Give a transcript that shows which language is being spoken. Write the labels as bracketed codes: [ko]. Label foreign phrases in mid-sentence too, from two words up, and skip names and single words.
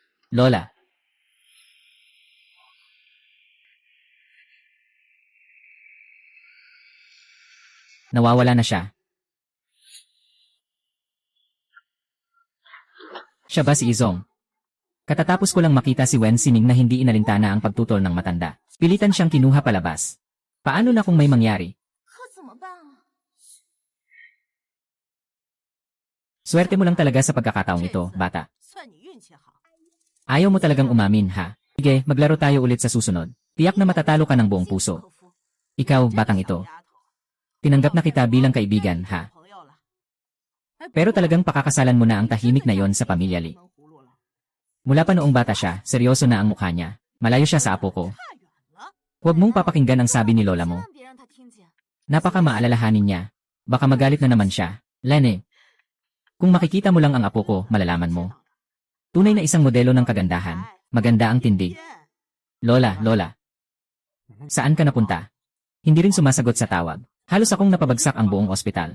[tl] Lola. Nawawala na siya. Siya ba si Izong? Katatapos ko lang makita si Wen Sining na hindi inalintana ang pagtutol ng matanda. Pilitan siyang kinuha palabas. Paano na kung may mangyari? [zh] 可怎么办啊？ [tl] Swerte mo lang talaga sa pagkakataong ito, bata. [zh] 算你运气好。 [tl] Ayaw mo talagang umamin, ha? Sige, maglaro tayo ulit sa susunod. Tiyak na matatalo ka ng buong puso. Ikaw, batang ito. Tinanggap na kita bilang kaibigan, ha? Pero talagang pakakasalan mo na ang tahimik na yon sa pamilya Lee. Mula pa noong bata siya, seryoso na ang mukha niya. Malayo siya sa apo ko. Huwag mong papakinggan ang sabi ni lola mo. [zh] 千万别让他听见。 [tl] Napaka maalalahanin niya. Baka magalit na naman siya. Lene. Kung makikita mo lang ang apo ko, malalaman mo. Tunay na isang modelo ng kagandahan. Maganda ang tindig. Lola, lola. Saan ka napunta? Hindi rin sumasagot sa tawag. Halos akong napabagsak ang buong ospital.